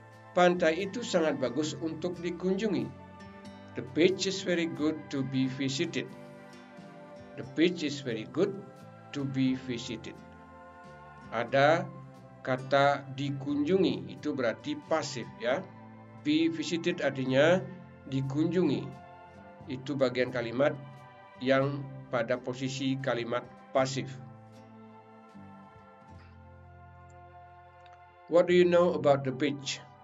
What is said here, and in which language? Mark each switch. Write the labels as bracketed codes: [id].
[id] Pantai itu sangat bagus untuk dikunjungi. [en] The beach is very good to be visited. The beach is very good to be visited. [id] Ada kata dikunjungi, itu berarti pasif ya. [en] Be visited [id] artinya dikunjungi. Itu bagian kalimat yang pada posisi kalimat pasif. [en] What do you know about the beach?